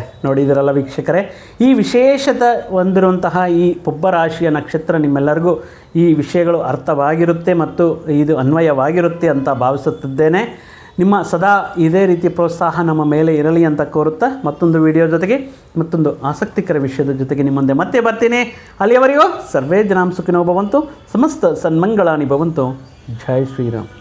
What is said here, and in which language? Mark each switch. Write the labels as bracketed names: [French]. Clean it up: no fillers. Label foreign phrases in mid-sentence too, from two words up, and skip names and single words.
[Kannada] ನೋಡಿದಿರಲ್ಲ ವೀಕ್ಷಕರೇ, ಈ ವಿಶೇಷತೆ ಹೊಂದಿರುವಂತಹ ಈ ಪುಬ್ಬ ರಾಶಿಯ ನಕ್ಷತ್ರ ನಿಮ್ಮೆಲ್ಲರಿಗೂ ಈ ವಿಷಯಗಳು ಅರ್ಥವಾಗಿರುತ್ತೆ ಮತ್ತು ಇದು ಅನ್ವಯವಾಗಿರುತ್ತೆ ಅಂತ ಭಾವಿಸುತ್ತಿದ್ದೇನೆ. ನಿಮ್ಮ ಸದಾ ಇದೇ ರೀತಿ ಪ್ರೋತ್ಸಾಹ ನಮ್ಮ ಮೇಲೆ ಇರಲಿ ಅಂತ ಕೋರುತ್ತಾ ಮತ್ತೊಂದು ವಿಡಿಯೋ ಜೊತೆಗೆ ಮತ್ತೊಂದು ಆಸಕ್ತಿಕರ ವಿಷಯದ ಜೊತೆಗೆ ನಿಮ್ಮ ಮುಂದೆ ಮತ್ತೆ ಬರ್ತೀನಿ. [Sanskrit] ಅಲ್ಲಿಯವರೆಗೂ ಸರ್ವೇ ಜನಾಂ ಸುಖಿನೋ ಭವಂತು, ಸಮಸ್ತ ಸನ್ಮಂಗಳಾನಿ ಭವಂತು. [Hindi] जय श्रीराम.